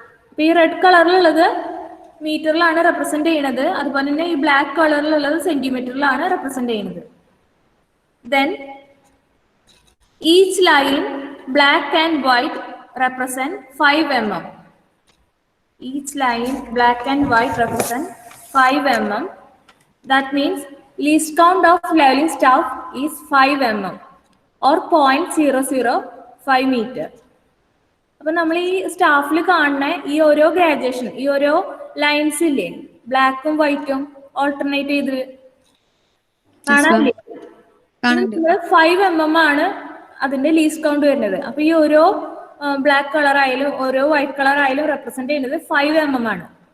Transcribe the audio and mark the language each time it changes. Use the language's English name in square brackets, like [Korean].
[Malayalam] അപ്പോൾ ഈ red കളറിലുള്ളത് മീറ്ററിലാണ് represent ചെയ്യുന്നത്, അതുപോലെ തന്നെ ഈ ബ്ലാക്ക് കളറിലുള്ളത് സെന്റിമീറ്ററിലാണ് റെപ്രസെന്റ് ചെയ്യുന്നത്. [English] Then each line black and white represent 5 mm. Each line black and white represent 5 mm. That means least count of leveling staff is 5 mm or 0.005 meter. [Malayalam] അപ്പോൾ നമ്മൾ ഈ സ്റ്റാഫിൽ കാണുന്ന ഈ ഓരോ ഗ്രാജുവേഷൻ, ഈ ഓരോ ലൈൻസ് ഇല്ലേ, ബ്ലാക്കും വൈറ്റും ഓൾട്ടർനേറ്റ് ചെയ്ത് കാണാനില്ലേ, 5 mm ആണ് അതിന്റെ ലീസ്റ്റ് കൗണ്ട് വരുന്നത്. അപ്പൊ ഈ ഓരോ ബ്ലാക്ക് കളർ ആയാലും ഓരോ വൈറ്റ് കളർ ആയാലും റെപ്രസെന്റ് ചെയ്യുന്നത് 5 mm ആണ്.